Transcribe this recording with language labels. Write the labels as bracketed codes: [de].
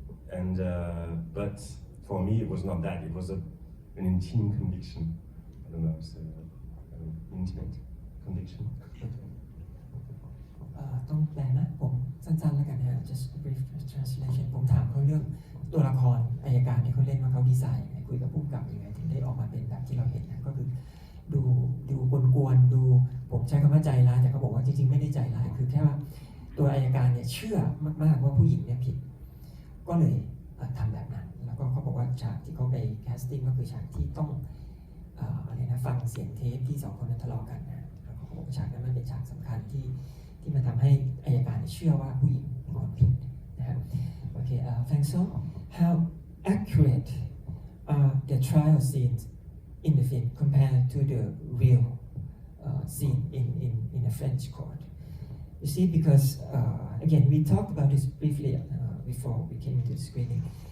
[en] And but for me, it was not that. It was an intimate conviction. I don't know, it's an intimate conviction. [th] ต้องแปลนะผมสั้นๆแล้วกันนะ [en] just a brief translation [th] ผมถามเขาเรื่องตัวละครอัยการที่เขาเล่นว่าเขาดีไซน์ยังไงคุยกับผู้กำกับยังไงถึงได้ออกมาเป็นแบบที่เราเห็นนะก็คือดูกวนๆดูผมใช้คำว่าใจร้ายแต่เขาบอกว่าจริงๆไม่ได้ใจร้ายคือแค่ว่าตัวอัยการเนี่ยเชื่อมากๆว่าผู้หญิงเนี่ยผิดก็เลยทำแบบนั้นแล้วก็เขาบอกว่าฉากที่เขาไปแคสติ้งก็คือฉากที่ต้อง อะไรนะฟังเสียงเทปที่สองคนนั้นทะเลาะกันนะแล้วเขาบอกว่าฉากนั้นมันเป็นฉากสำคัญที่มันทำให้อัยการเชื่อว่าผู้หญิงเป็นคนผิดนะครับ [en] Okay, thanks so. How accurate are the trial scenes in the film compared to the real scene in a French court? You see, because again, we talked about this briefly before we came into the screening.